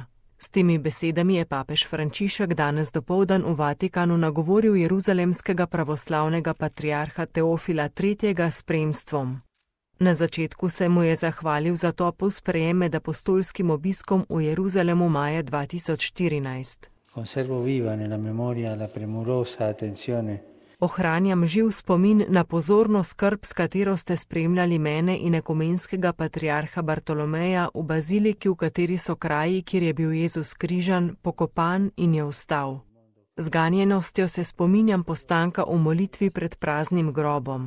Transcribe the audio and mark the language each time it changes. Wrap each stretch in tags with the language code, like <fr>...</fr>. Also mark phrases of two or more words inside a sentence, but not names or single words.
<sl>S temi besedami je papež Frančišek danes dopoldan v Vatikanu nagovoril jeruzalemskega pravoslavnega patriarha Teofila III. S spremstvom. Na začetku se mu je zahvalil za topel sprejem med apostolskim obiskom v Jeruzalemu maja 2014.</sl> <it>Conservo viva nella memoria la premurosa attenzione.</it> <sl>Ohranjam živ spomin na pozorno skrb, s katero ste spremljali mene in ekumenskega patriarha Bartolomeja v baziliki, v kateri so kraji, kjer je bil Jezus križan, pokopan in je vstal. Z ganjenostjo se spominjam postanka v molitvi pred praznim grobom.</sl>